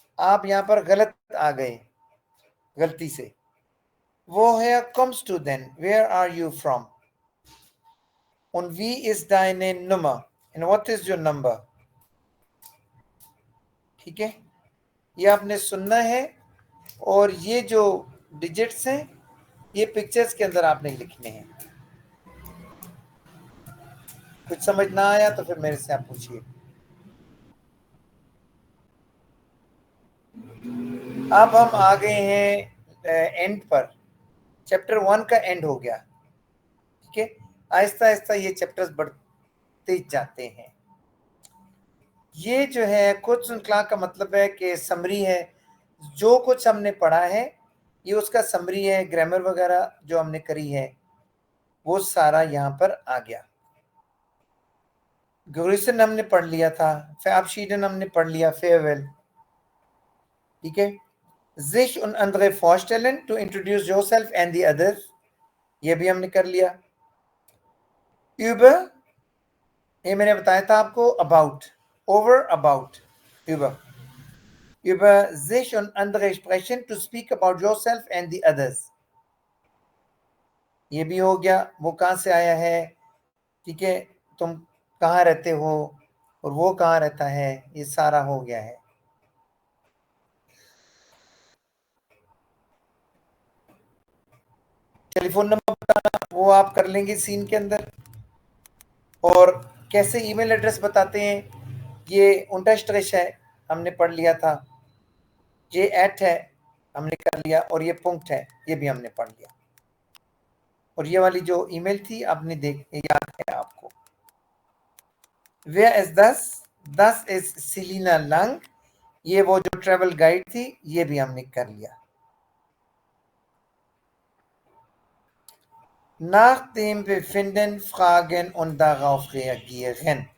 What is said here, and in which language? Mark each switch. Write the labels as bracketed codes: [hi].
[hi] आप यहाँ पर गलत आ गए, गलती से। [de] Woher kommst du denn? [en] Where are you from? [de] Und wie ist deine Nummer? [en] And what is your number? [hi] ठीक है, ये आपने सुनना है और ये जो डिजिट्स हैं ये पिक्चर्स के अंदर आपने लिखने हैं। कुछ समझ ना आया तो फिर मेरे से आप पूछिए। अब हम आ गए हैं एंड पर। चैप्टर 1 का एंड हो गया, ठीक है। आहिस्ता आहिस्ता ये चैप्टर्स बढ़ते जाते हैं। ये जो है कोड श्रृंखला का मतलब है कि समरी है, जो कुछ हमने पढ़ा है ये उसका समरी है। ग्रामर वगैरह जो हमने करी है वो सारा यहाँ पर आ गया। ग्रुइसन हमने पढ़ लिया था, फैबशीडन हमने पढ़ लिया, फेयरवेल, ठीक है। [de] sich und andere vorstellen, [en] to introduce yourself and the others, [hi] ये भी हमने कर लिया। [de] über, [en] ये मैंने बताया था आपको, about, over, about, [de] über, über sich und andere sprechen, [en] to speak about yourself and the others, [hi] ये भी हो गया। वो कहाँ से आया है, ठीक है, तुम कहाँ रहते हो और वो कहाँ रहता है, ये सारा हो गया है। टेलीफोन नंबर बताना वो आप कर लेंगे सीन के अंदर। और कैसे ईमेल एड्रेस बताते हैं, ये उनटस्ट्रेश है, हमने पढ़ लिया था। ये एट है, हमने कर लिया। और ये पुंक्ट है, ये भी हमने पढ़ लिया। और ये वाली जो ईमेल थी आपने याद है आपको। [de] Wer ist das? Das ist Selina Lang, [hi] ये वो जो ट्रेवल गाइड थी, ये भी हमने कर लिया। [de] Nach dem Befinden fragen und darauf reagieren,